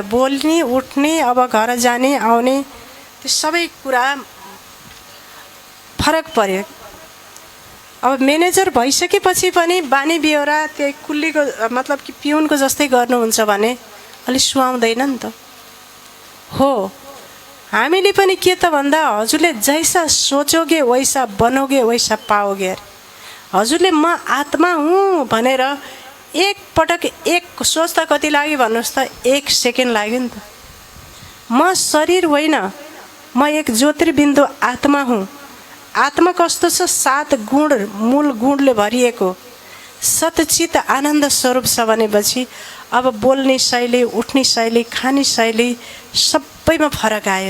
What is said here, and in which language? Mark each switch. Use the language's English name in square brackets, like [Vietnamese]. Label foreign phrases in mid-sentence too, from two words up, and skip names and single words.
[Nepali] बोल्ने, उठ्ने, अब घर जाने आउने त्यो सबै कुरा फरक पर्यो। अब म्यानेजर भइसकेपछि पनि बानी बेहोरा त्यही कुल्लीको मतलब कि पिउनको जस्तै गर्नुहुन्छ भने अलि सुहाउँदैन नि त। हो, हामीले पनि के त भन्दा हजुरले [Hindi] जैसा सोचोगे वैसा बनोगे वैसा पाओगे। [Nepali] हजुरले म आत्मा हुँ भनेर एक पटक एक सोच्दा कति लाग्यो भन्नुहोस् त? एक सेकेन्ड लाग्यो नि त। म शरीर होइन, म एक ज्योतिर्बिन्दु आत्मा हुँ। आत्मा कस्तो छ? 7 गुण, मूल गुणले भरिएको सतचित आनन्द स्वरूप छ भनेपछि अब बोल्ने शैली, उठ्ने शैली, खाने शैली सबैमा फरक आयो।